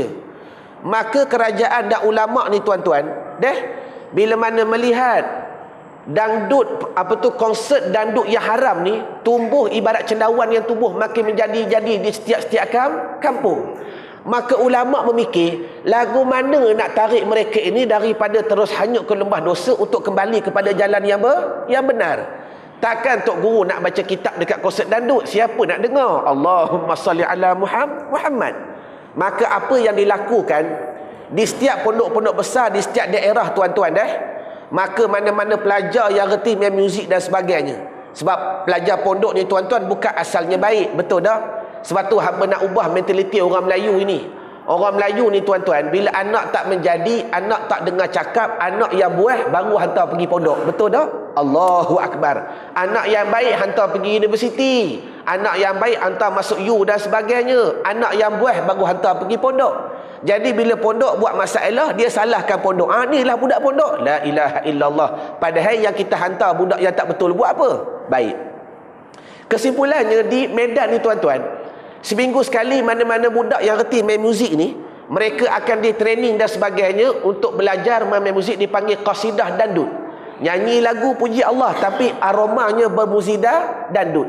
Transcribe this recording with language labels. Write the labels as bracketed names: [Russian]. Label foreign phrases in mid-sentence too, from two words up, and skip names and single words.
[Malay] Maka kerajaan dan ulama ni tuan-tuan, bila mana melihat dangdut, konsert dangdut yang haram ni tumbuh ibarat cendawan yang tumbuh makin menjadi-jadi di setiap kampung. Maka ulama memikir, lagu mana nak tarik mereka ini daripada terus hanyut ke lembah dosa untuk kembali kepada jalan yang benar. Takkan Tok Guru nak baca kitab dekat konsert dangdut, siapa nak dengar? [Arabic] اللهم صل على محمد. [Malay] Maka apa yang dilakukan di setiap pondok-pondok besar, di setiap daerah tuan-tuan, maka mana-mana pelajar yang reti main muzik dan sebagainya. Sebab pelajar pondok ni tuan-tuan bukan asalnya baik, betul tak? Sebab tu hamba nak ubah mentaliti orang Melayu ini. Orang Melayu ni tuan-tuan, bila anak tak menjadi, anak tak dengar cakap, anak yang buah baru hantar pergi pondok. Betul tak? [Arabic] الله أكبر. [Malay] Anak yang baik hantar pergi universiti, anak yang baik hantar masuk U dan sebagainya. Anak yang buah baru hantar pergi pondok. Jadi bila pondok buat masalah, dia salahkan pondok. Inilah budak pondok. [Arabic] لا إله إلا الله. [Malay] Padahal yang kita hantar budak yang tak betul buat apa? Baik. Kesimpulannya di Medan ni tuan-tuan, seminggu sekali mana-mana budak yang reti main muzik ni, mereka akan di training dan sebagainya untuk belajar main muzik, dipanggil qasidah dangdut. Nyanyi lagu puji Allah tapi aromanya bermuzidah dangdut.